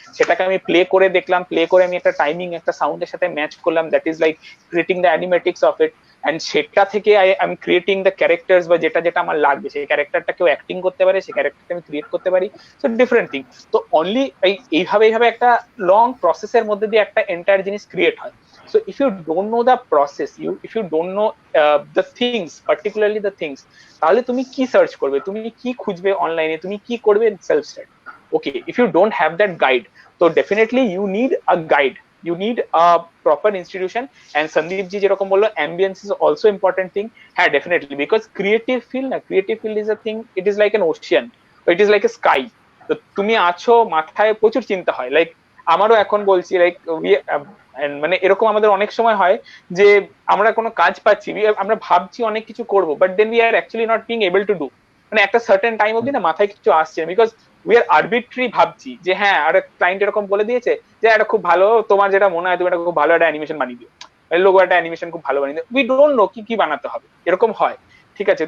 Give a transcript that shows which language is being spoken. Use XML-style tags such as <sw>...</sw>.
<bn>সেটাকে আমি প্লে করে দেখলাম, প্লে করে আমি একটা টাইমিং, একটা সাউন্ডের সাথে ম্যাচ করলাম,</bn> <en>That is like creating the animatics of it.</en> <bn>And সেটা থেকে</bn> <en>I am creating the characters,</en> <bn>বা যেটা যেটা আমার লাগবে, সেই ক্যারেক্টারটা কেউ অ্যাক্টিং করতে পারে, সেই ক্যারেক্টারটা আমি ক্রিয়েট করতে পারি, সো ডিফারেন্ট থিং। তো অনলি এইভাবে একটা লং প্রসেসের মধ্যে দিয়ে একটা এন্টায়ার জিনিস ক্রিয়েট হয়।</bn> <en>So if you don't know the process, if you don't know the things, particularly the things,</en> <bn>তাহলে তুমি কি সার্চ করবে, তুমি কি খুঁজবে অনলাইনে, তুমি কি করবে self study.</bn> <en>Okay, if you don't have that guide, so definitely you need a guide, you need a proper institution. And Sandeep ji</en> <bn>যেরকম বললো,</bn> <en>ambience is also important thing. হ্যাঁ, definitely, because creative field is a thing, it is like an ocean, it is like a sky.</en> <bn>তো তুমি আছো, মাথায় প্রচুর চিন্তা হয়, লাইক আমারও এখন বলছি, লাইক মানে এরকম আমাদের অনেক সময় হয় যে আমরা কোনো কাজ পাচ্ছি, আমরা ভাবছি অনেক কিছু করব,</bn> <en>But then we are actually not being able to do.</en> <bn>মানে একটা সার্টেন টাইম অবধি না মাথায় কিছু আসছে,</bn> <en>because we are arbitrary</en> <bn>ভাবছি যে হ্যাঁ, আর ক্লায়েন্ট এরকম বলে দিয়েছে যে এটা খুব ভালো, তোমার যেটা মনে হয় তুমি এটা খুব ভালো একটা অ্যানিমেশন বানিয়ে দিও, লোগো একটা অ্যানিমেশন খুব ভালো বানিয়ে দিও,</bn> <en>we don't know</en> <bn>কি বানাতে হবে, এরকম হয়, ঠিক আছে?</bn>